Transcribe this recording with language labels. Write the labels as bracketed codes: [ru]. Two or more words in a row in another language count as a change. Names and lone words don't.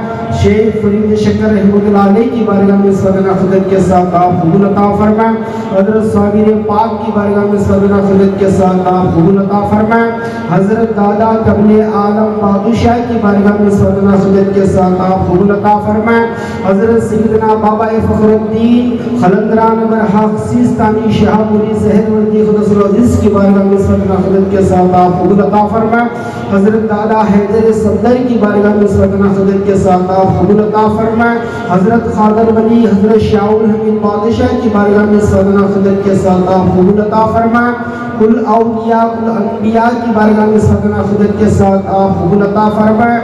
[hi] शेख फरीद शक्कर [ar] رحمة الله عليه [hi] की बारगाह में सदना खिदमत के साथ आप कबूल अता फरमाएं। हज़रत साबिर पाक की बारगाह में सदना खिदमत के साथ आप कबूल अता फरमाएं। हज़रत दादा कबले आलम बादशाह की बारगाह में सदना खिदमत के साथ आप कबूल अता फरमाएं। हज़रत सैयदना बाबा फ़खरुद्दीन खलंदरान बरहक सिस्तानी शहाबुरी सहरवर्दी क़ुद्दुस अज़ीज़ की बारगाह में सदना खिदमत के साथ आप कबूल अता फरमाएं। हज़रत दादा हैदर सफदर की बारगाह में सदना खिदमत के साथ आप कबूल अता फरमाएं। हज़रत खादर वली हज़रत शाहुल हमीद बादशाह की बारगाह में सदना खिदमत के साथ आप कबूल अता फरमाएं। कुल औलिया कुल अंबिया की बारगाह में सदना खिदमत के साथ आप कबूल अता फरमाएं।